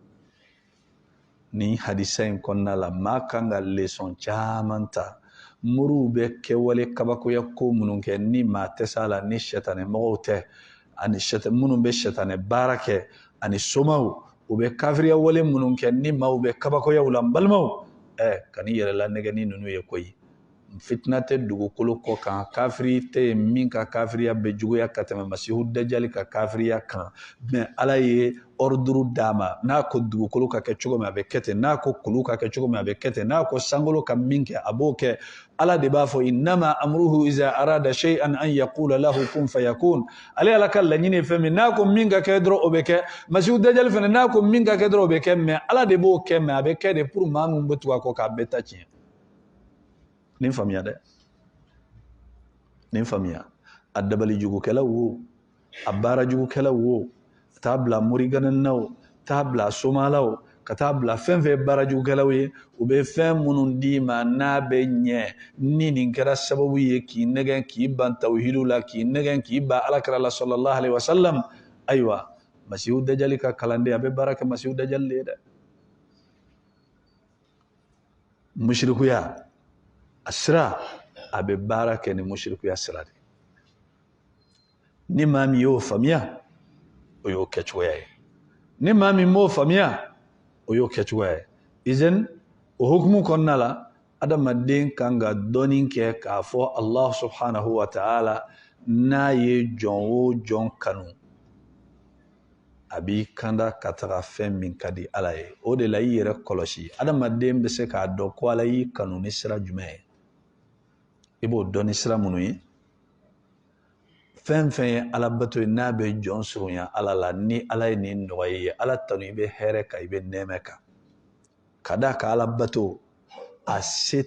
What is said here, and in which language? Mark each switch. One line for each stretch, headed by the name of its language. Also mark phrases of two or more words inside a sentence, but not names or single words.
Bambara: ni hadisa in kɔnɔna la maa kan ka leçon caman ta moriw bɛ kɛwale kabakoya ko minnu kɛ ni maa tɛ s'a la ni sɛtanɛ mɔgɔw tɛ ani minnu bɛ sɛtanɛ baara kɛ ani somaw u bɛ kafiriya wale minnu kɛ ni maaw bɛ kabakoyaw la n balimaw kan'i yɛrɛ la nɛgɛ ni ninnu ye koyi fitina tɛ dugukolo kɔ kan kafiri tɛ yen min ka kafiriya bɛ juguya ka tɛmɛ masihu dajjali ka kafiriya kan mais ala ye ordre d'a ma n'a ko dugukolo ka kɛ cogo min a bɛ kɛ ten n'a ko kulu ka kɛ cogo min a bɛ kɛ ten n'a ko sankolo ka min kɛ a b'o kɛ ala de b'a fɔ
Arabic: إنما أمره إذا أراد شيئا أن يقول له كن فيكون
Bambara: ale ala ka laɲini ye fɛn min n'a ko min ka kɛ dɔrɔn o bɛ kɛ masihu dajjali fana n'a ko min ka kɛ dɔrɔn o bɛ kɛ mais ala de b'o kɛ mais a bɛ kɛ de pour maa min bɛ tugu a kɔ k'a bɛɛ ta tiɲɛ nin faamuya dɛ nin faamuya a dabali jugukɛlaw wo a baara jugukɛlaw wo taa bila morigananaw taa bila somalaw ka taa bila fɛn fɛn baara jugukɛlaw ye u bɛ fɛn minnu d'i ma n'a bɛ ɲɛ ni nin kɛra sababu ye k'i nɛgɛn k'i ban tawhidu la k'i nɛgɛn k'i ban alakira la
Arabic: صلى الله عليه وسلم
Bambara: ayiwa masihu dajjali ka kalanden a bɛ baara kɛ masihu dajjali de ye dɛ mushrikuya a sira a bɛ baara kɛ ni mushrikuya sira de ni maa min y'o faamuya o y'o kɛcogoya ye ni maa min m'o faamuya o y'o kɛcogoya ye izin o hukumu kɔnɔna la adamaden kan ka dɔɔni kɛ k'a fɔ
Arabic: الله سبحانه وتعالى
Bambara: n'a ye jɔn o jɔn kanu a b'i kanda ka taga fɛn min ka di ala ye o de la i yɛrɛ kɔlɔsi adamaden bɛ se k'a dɔn ko ala y'i kanu ni sira jumɛn ye i b'o dɔn ni sira minnu ye fɛn fɛn ye ala bato ye n'a bɛ jɔn surunya ala la ni ala ye nin nɔgɔya ye ala tanu i bɛ hɛrɛ kan i bɛ nɛɛmɛ kan ka d'a kan ala bato a se